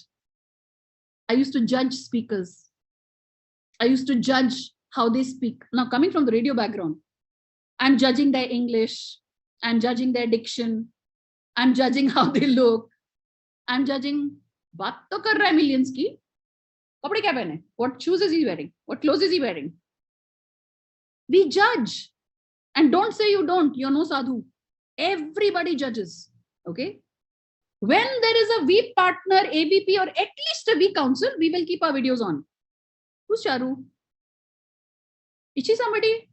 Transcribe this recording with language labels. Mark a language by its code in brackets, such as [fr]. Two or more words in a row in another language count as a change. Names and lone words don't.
[en] I used to judge speakers. I used to judge how they speak. Now, coming from the radio background, I'm judging their English. I'm judging their diction. I'm judging how they look. I'm judging, [hi] बात तो कर रहा है millions की. कपड़े क्या पहने? [en] What shoes is he wearing? What clothes is he wearing? We judge. And don't say you don't. You're no sadhu. Everybody judges. Okay. When there is a V partner, AVP, or at least a V council, we will keep our videos on. Who's Charu? Is she somebody?